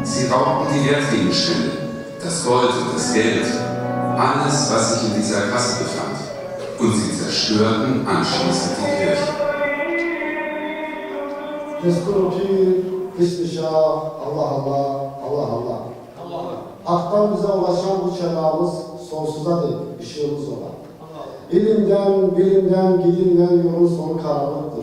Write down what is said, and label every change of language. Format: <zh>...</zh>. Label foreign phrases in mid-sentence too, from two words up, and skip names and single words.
<de>Sie raubten die Wertgegenstände, das Gold und das Geld, alles, was sich in dieser Kasse befand. Und sie zerstörten anschließend die Kirche.</de> <tr>Destur-i Bismillah, Allah Allah, Allah Allah. Hak'tan bize ulaşan bu çanağımız sonsuza dek ışığımız olan. Bilimden, gidimden yolun sonu karanlıktır.</tr>